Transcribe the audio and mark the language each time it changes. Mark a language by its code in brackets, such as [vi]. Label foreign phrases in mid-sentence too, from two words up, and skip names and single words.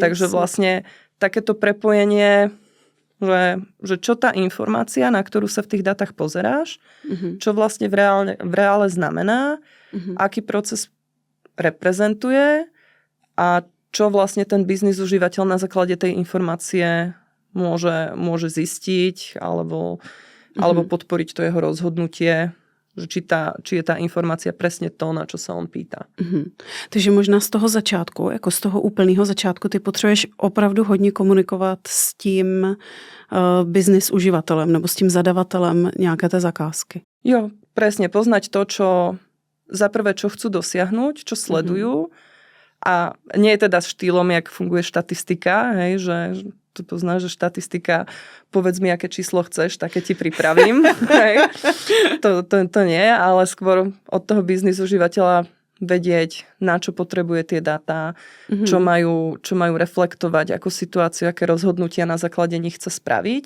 [sk] Takže vlastne takéto prepojenie, že čo tá informácia, na ktorú sa v tých dátach pozeráš, čo vlastne v reále znamená, aký proces reprezentuje a čo vlastne ten biznis užívateľ na základe tej informácie môže zistiť alebo podporiť to jeho rozhodnutie, že či je tá informácia presne to, na čo sa on pýta. [cs] Takže možná z toho začátku, jako z toho úplného začátku, ty potřebuješ opravdu hodně komunikovat s tím business uživatelem nebo s tím zadavatelem nějaké té zakázky. [sk] Jo, presne. Poznať to, za prvé, čo chcú dosiahnuť, čo sledujú. A nie je teda štýlom, jak funguje štatistika, hej, že tu poznáš, že štatistika, povedz mi, aké číslo chceš, také ti pripravím. Hej. To nie, ale skôr od toho biznis užívateľa vedieť, na čo potrebuje tie dáta, čo majú reflektovať, akú situáciu, aké rozhodnutia na základe nich chce spraviť.